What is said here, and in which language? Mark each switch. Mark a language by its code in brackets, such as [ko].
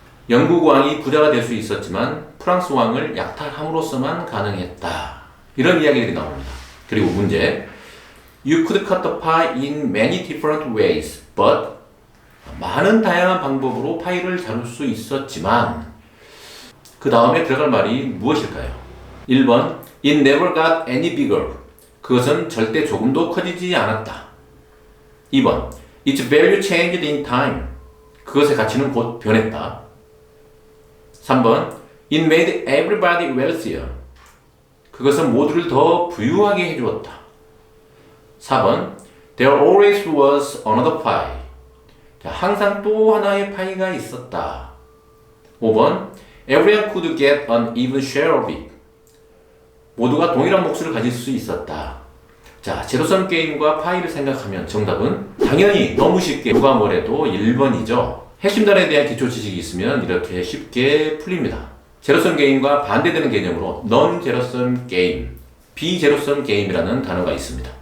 [ko] 영국 왕이 부자가 될 수 있었지만 프랑스 왕을 약탈함으로써만 가능했다. 이런 이야기들이 나옵니다. 그리고 문제 [en] You could cut the pie in many different ways, but [ko] 많은 다양한 방법으로 파이를 자를 수 있었지만 그 다음에 들어갈 말이 무엇일까요? [en] 1번 It never got any bigger. [ko] 그것은 절대 조금도 커지지 않았다. 2번 [en] Its value changed in time. [ko] 그것의 가치는 곧 변했다. [en] 3번 It made everybody wealthier. [ko] 그것은 모두를 더 부유하게 해주었다. [en] 4번 There always was another pie. [ko] 자, 항상 또 하나의 파이가 있었다. [en] 5번 Everyone could get an even share of it. [ko] 모두가 동일한 몫을 가질 수 있었다. 자, 제로섬 게임과 파이를 생각하면 정답은 당연히 너무 쉽게 누가 뭐래도 1번이죠. 핵심단에 대한 기초 지식이 있으면 이렇게 쉽게 풀립니다. 제로섬 게임과 반대되는 개념으로 non 제로섬 게임, 비제로섬 게임이라는 단어가 있습니다.